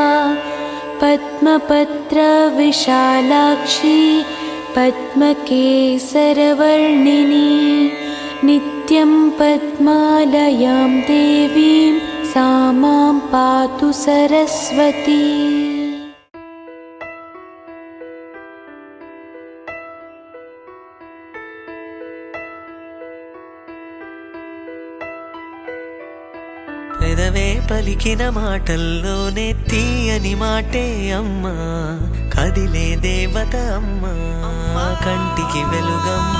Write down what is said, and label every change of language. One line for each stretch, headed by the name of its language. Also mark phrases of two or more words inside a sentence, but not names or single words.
Sanskrit: पद्मपत्रविशालाक्षी पद्मकेसरवर्णिनी नित्यं पद्मालयां देवीं सा मां पातु सरस्वती।
Telugu: పెదవే పలికిన మాటల్లోనే తీయని మాటే అమ్మా, కదిలే దేవత అమ్మా, కంటికి వెలుగమ్మా.